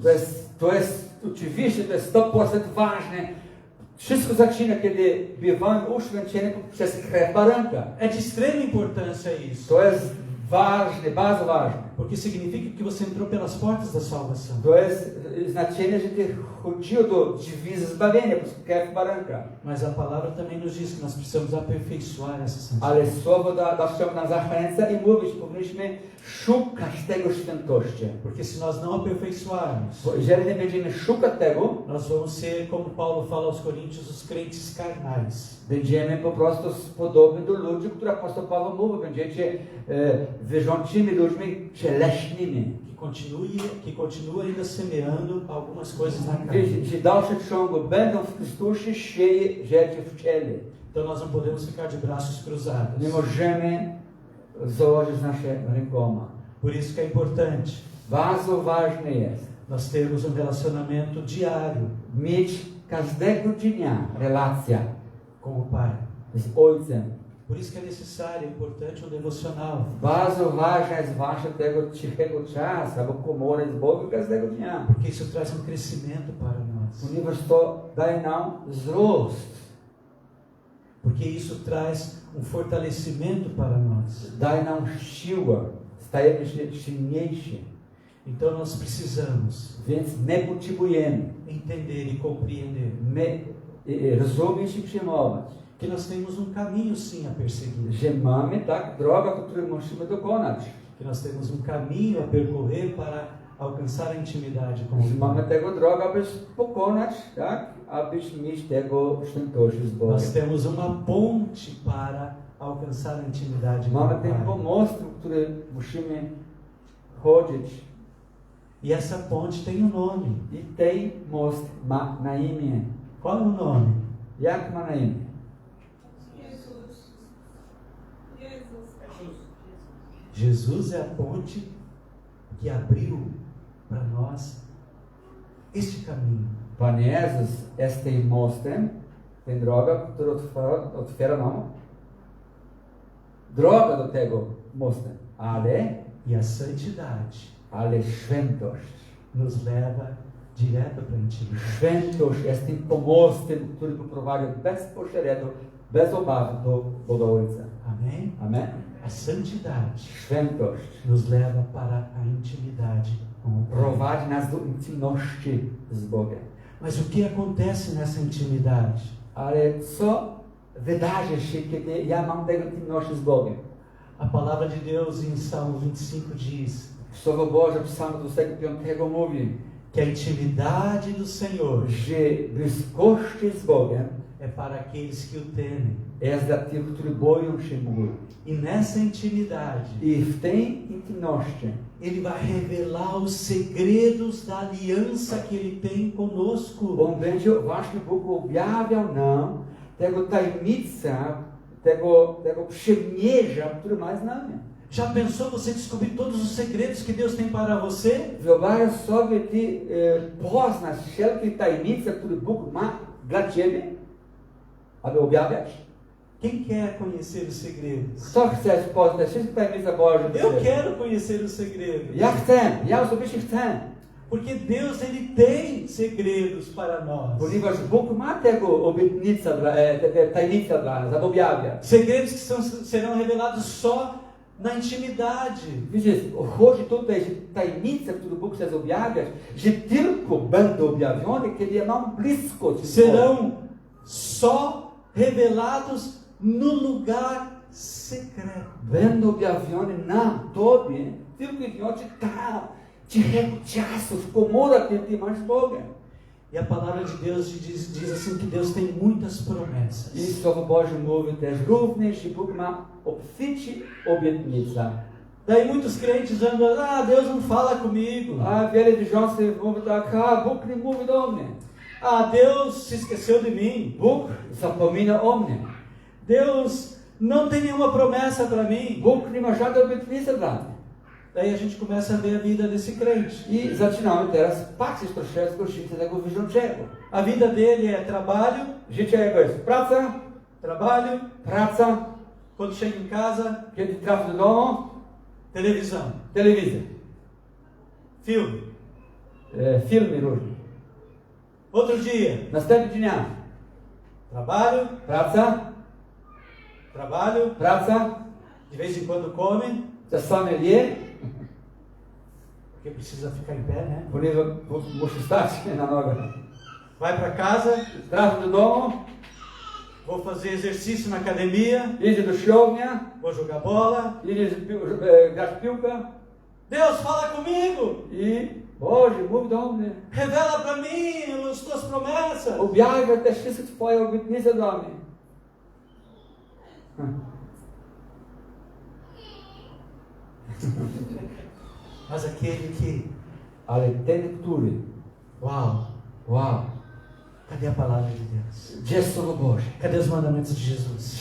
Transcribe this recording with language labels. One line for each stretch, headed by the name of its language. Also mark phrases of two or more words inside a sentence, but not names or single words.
Polish: Oczywiście to jest 100% ważne. Wszystko zaczyna, kiedy bywamy uświęceni przez krew baranka.
Portuguese: É de extrema importância isso.
Polish: To jest ważne, bardzo ważne.
Portuguese: Porque significa que você entrou pelas portas da salvação.
Polish: To jest znaczenie, że ty chodził do drzwi zbawienia przez krew baranka.
Portuguese: Mas a palavra também nos diz que nós precisamos aperfeiçoar essa santidade.
Polish: Ale słowo nas zachęca i mówić, powinniśmy szukać tego świętości.
Portuguese: Porque se nós não aperfeiçoarmos,
Polish: Bo jeżeli nie będziemy szukać tego,
Portuguese: nós vamos ser, como Paulo fala aos Coríntios, os crentes carnais.
Polish: będziemy po prostu podobni do ludzi, które apostoł Paweł mówi. Będziecie wyrządczymi ludźmi cieleśnymi.
Portuguese: Que continua ainda semeando algumas coisas na carne.
Polish: Że w dalszym ciągu będą w Chrystusie sieje rzeczy w ciele.
Portuguese: Então nós não podemos ficar de braços cruzados.
Polish: Nie możemy założyć nasze rękoma.
Portuguese: Por isso que é importante
Polish: Bardzo ważne jest
Portuguese: nós termos relacionamento diário
Polish: mieć każdego dnia relacja
Portuguese: com o Pai.
Polish: z Ojcem.
Portuguese: Por isso que é necessário, é importante um devocional.
Polish: Bardzo ważne jest wasze tego cichego czasu, albo komora z Bogiem każdego dnia.
Portuguese: Porque isso traz um crescimento para nós.
Polish: Ponieważ to daje nam wzrost.
Portuguese: Porque isso traz um fortalecimento para nós.
Polish: Daje nam siłę. Stajemy się silniejsi.
Portuguese: Então nós precisamos
Polish: Więc my potrzebujemy
Portuguese: entender e compreender
Polish: rozumieć i przyjmować,
Portuguese: que nós temos um caminho sim a perseguir.
Polish: że mamy tak drogę, którą musimy dokonać.
Portuguese: Que nós temos um caminho a percorrer para alcançar a intimidade com o
Polish: Że mamy
Portuguese: Pai.
Polish: tego drogę, aby pokonać, tak? Abyśmy mieć tego świętości z Bogiem.
Portuguese: Nós temos uma ponte para alcançar a intimidade com o
Polish: Mamy ten
Portuguese: Pai.
Polish: pomost, który musimy chodzić.
Portuguese: E essa ponte tem um nome.
Polish: I ten most ma na imię.
Portuguese: Qual é o nome?
Polish: Jak ma na imię?
Portuguese: Jesus. Jesus é a ponte que abriu para nós este caminho.
Polish: Pan Jezus jest tym mostem, ten droga, która otwiera nam drogę do tego mostu.
Portuguese: E a santidade
Polish: Ale świętość.
Portuguese: nos leva direto para a intimidade.
Polish: Świętość jest tym pomostem, który poprowadzi bezpośrednio, bez obawy do Ojca.
Portuguese: Amém?
Polish: Amen?
Portuguese: A santidade
Polish: Świętość
Portuguese: nos leva para a intimidade com o Pai.
Polish: prowadzi nas do intymności z Bogiem.
Portuguese: Mas o que acontece nessa intimidade?
Polish: Ale co wydarzy się, kiedy ja mam tę intymność z Bogiem?
Portuguese: A palavra de Deus em Salmo 25 diz
Polish: Słowo Boże w Psalmu 25 mówi,
Portuguese: que a intimidade do Senhor
Polish: że bliskość z Bogiem
Portuguese: é para aqueles que o temem.
Polish: jest dla tych, którzy boją się Boga.
Portuguese: E nessa intimidade,
Polish: I w tej intymności
Portuguese: Ele vai revelar os segredos da aliança que Ele tem conosco.
Polish: On będzie właśnie Bóg objawiał nam tego tajemnica, tego przymierza, który ma z nami.
Portuguese: Já pensou você descobrir todos os segredos que Deus tem para você?
Polish: Wyobraź sobie, ty poznasz wszelkie tajemnice, które Bóg ma dla ciebie, aby objawiać.
Portuguese: Quem quer conhecer os segredos?
Polish: Kto chce poznać wszystkie tajemnice Boże?
Portuguese: Eu quero conhecer os segredos.
Polish: Ja chcę, ja osobiście chcę.
Portuguese: Porque Deus ele tem segredos para nós.
Polish: Ponieważ Bóg ma tego obietnica, te tajemnice dla nas, aby objawiać.
Portuguese: Segredos que serão revelados só na intimidade.
Polish: Wiecie, chodzi tutaj, że tajemnice, które Bóg chce objawiać, że tylko będą objawione, kiedy ja mam bliskość.
Portuguese: Serão só revelados no lugar secreto.
Polish: Będą objawione nam, Tobie, tylko i wyłącznie tam, cichego czasu, w komorach, kiedy ty masz z Bogiem.
Portuguese: E a palavra de Deus diz assim que Deus tem muitas
Polish: I
Portuguese: promessas.
Polish: Słowo Boże mówi też również, że Bóg ma obficie obietnica.
Portuguese: Daí muitos crentes andam, Deus não fala comigo.
Polish: A wiele wierzących mówi tak, Bóg nie mówi do mnie.
Portuguese: Deus se esqueceu de mim.
Polish: Bóg zapomina o mnie.
Portuguese: Deus não tem nenhuma promessa para mim.
Polish: Bóg nie ma żadnej obietnicy dla mnie.
Portuguese: Daí a gente começa a ver a vida desse crente.
Polish: I zaczynamy teraz patrzeć troszeczkę życie tego wierzącego.
Portuguese: A vida dele é trabalho,
Polish: Życie jego jest praca,
Portuguese: trabalho,
Polish: praca,
Portuguese: quando chega em casa,
Polish: kiedy trafi do domu,
Portuguese: Televisão.
Polish: telewizja,
Portuguese: Filme.
Polish: filmy różne.
Portuguese: Outro dia.
Polish: Następnego dnia
Portuguese: Trabalho.
Polish: praca,
Portuguese: Trabalho.
Polish: praca,
Portuguese: De vez em quando come.
Polish: czasami je,
Portuguese: Porque precisa ficar em pé, né?
Polish: ponieważ muszę stać na nogach.
Portuguese: Vai para casa.
Polish: Trafi do domu,
Portuguese: Vou fazer exercício na academia.
Polish: idzie do siłownia,
Portuguese: Vou jogar bola.
Polish: idzie grać w piłkę
Portuguese: Deus, fala comigo.
Polish: i Boże, mów do mnie.
Portuguese: Revela para mim as tuas promessas.
Polish: Objawia te wszystkie Twoje obietnice dla mnie.
Portuguese: Mas aquele que,
Polish: Ale ten, który,
Portuguese: uau,
Polish: wow,
Portuguese: cadê a palavra de Deus?
Polish: gdzie jest Słowo Boże?
Portuguese: Cadê os mandamentos de Jesus?